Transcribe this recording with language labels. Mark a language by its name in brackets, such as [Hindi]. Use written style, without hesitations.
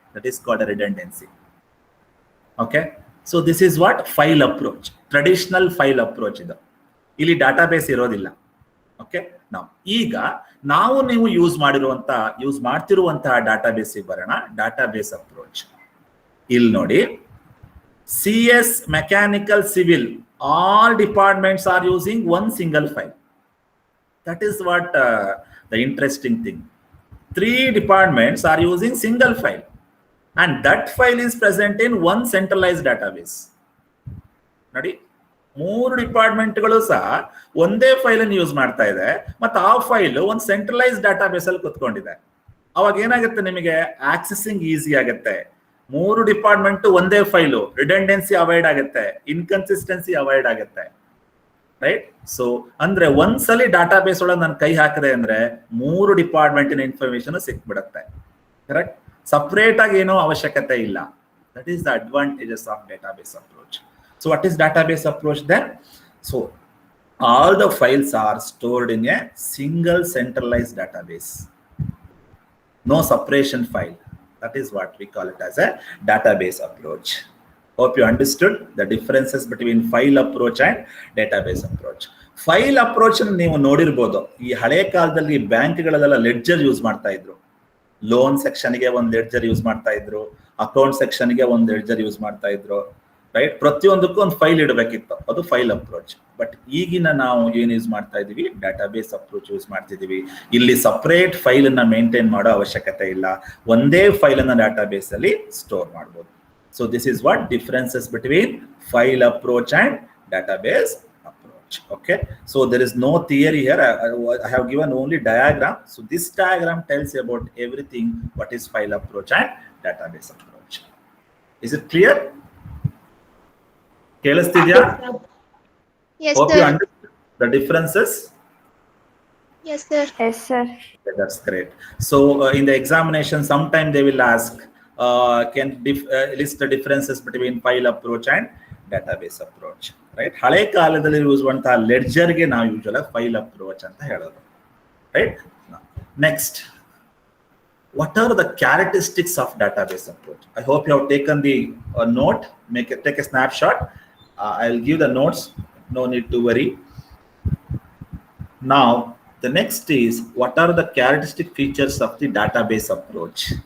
[English] That is called redundancy. Okay, so this is what file approach, traditional file approach. [Kannada] ಇದು ಇಲ್ಲಿ database ಇರೋದಿಲ್ಲ. Okay, ಈಗ ನಾವು ನೀವು ಯೂಸ್ ಮಾಡ್ತಿರುವಂತಹ ಡಾಟಾಬೇಸ್ ಬರೋಣ. ಡಾಟಾಬೇಸ್ ಅಪ್ರೋಚ್ ಇಲ್ಲಿ ನೋಡಿ, CS mechanical civil [English] all departments are using one single file. That is what the interesting thing. 3 departments are using single file, and that file is present in one centralized database. [Kannada] ನೋಡಿ, 3 ಡಿಪಾರ್ಟ್ಮೆಂಟ್ಗಳು ಸಹ ಒಂದೇ file ಅನ್ನು use ಮಾಡ್ತಾ ಇದೆ, ಮತ್ತು ಆ file ಒಂದು centralise database ಅಲ್ಲಿ ಕುತ್ಕೊಂಡಿದೆ. ಅವಾಗ ಏನಾಗುತ್ತೆ, ನಿಮಗೆ ಆಕ್ಸೆಸಿಂಗ್ ಈಸಿ ಆಗುತ್ತೆ. 3 ಡಿಪಾರ್ಟ್ಮೆಂಟ್ ಒಂದೇ ಫೈಲು, ರಿಡೆಂಡೆನ್ಸಿ ಅವಾಯ್ಡ್ ಆಗುತ್ತೆ, ಇನ್ಕನ್ಸಿಸ್ಟೆನ್ಸಿ ಅವಾಯ್ಡ್ ಆಗುತ್ತೆ, ರೈಟ್? ಸೊ ಅಂದ್ರೆ ಒಂದ್ಸಲಿ ಡಾಟಾಬೇಸ್ ಒಳಗೆ ನಾನು ಕೈ ಹಾಕಿದೆ ಅಂದ್ರೆ 3 ಡಿಪಾರ್ಟ್ಮೆಂಟಿನ ಇನ್ಫಾರ್ಮೇಶನ್ ಸಿಕ್ಬಿಡುತ್ತೆ. ಕರೆಕ್ಟ್? ಸಪರೇಟ್ ಆಗಿ ಏನೋ ಅವಶ್ಯಕತೆ ಇಲ್ಲ. [English] That is the advantages of database approach. So what is database approach then? So all the files are stored in a single centralized database. No separation file. That is what we call it as a database approach. Hope you understood the differences between file approach and database approach. [Kannada] File approach ನೀವು ನೋಡಿರಬಹುದು. ಈ ಹಳೆ ಕಾಲದಲ್ಲಿ ಬ್ಯಾಂಕ್ಗಳಲ್ಲೆಲ್ಲ ledger use ಮಾಡ್ತಾ ಇದ್ರು. Loan ಸೆಕ್ಷನ್ಗೆ ಒಂದು ledger use ಮಾಡ್ತಾ ಇದ್ರು, ಅಕೌಂಟ್ ಸೆಕ್ಷನ್ಗೆ ಒಂದು ಲೆಡ್ಜರ್ ಯೂಸ್ ಮಾಡ್ತಾ ಇದ್ರು, ರೈಟ್? ಪ್ರತಿಯೊಂದಕ್ಕೂ ಒಂದು ಫೈಲ್ ಇಡಬೇಕಿತ್ತು, ಅದು ಫೈಲ್ ಅಪ್ರೋಚ್. ಬಟ್ ಈಗಿನ ನಾವು ಏನ್ ಯೂಸ್ ಮಾಡ್ತಾ ಇದೀವಿ, ಡಾಟಾಬೇಸ್ ಅಪ್ರೋಚ್ ಯೂಸ್ ಮಾಡ್ತಿದೀವಿ. ಇಲ್ಲಿ ಸಪರೇಟ್ ಫೈಲ್ ಅನ್ನ ಮೇಂಟೈನ್ ಮಾಡೋ ಅವಶ್ಯಕತೆ ಇಲ್ಲ, ಒಂದೇ ಫೈಲ್ ಅನ್ನ ಡಾಟಾಬೇಸ್ ಅಲ್ಲಿ ಸ್ಟೋರ್ ಮಾಡಬಹುದು. [English] So this is what differences between file approach and database approach. Okay, so there is no theory here. I have given only diagram. So this diagram tells you about everything, what is file approach and database approach. Is it clear? [Kannada] Kelastidya? [English] Yes, Hope you understood the differences. Yes, sir. Yes, sir. Okay, that's great. So in the examination, sometime they will ask, can list the differences between file approach and database approach, right? [Kannada] ಹಳೆ ಕಾಲದಲ್ಲಿ use ಮಾಡುವಂತಹ ledger ಗೆ ನಾವು usual file approach ಅಂತ ಹೇಳೋದು, right? [English] Next, what are the characteristics of database approach? I hope you have taken the note. Take a snapshot. I'll give the notes, no need to worry. Now the next is, what are the characteristic features of the database approach?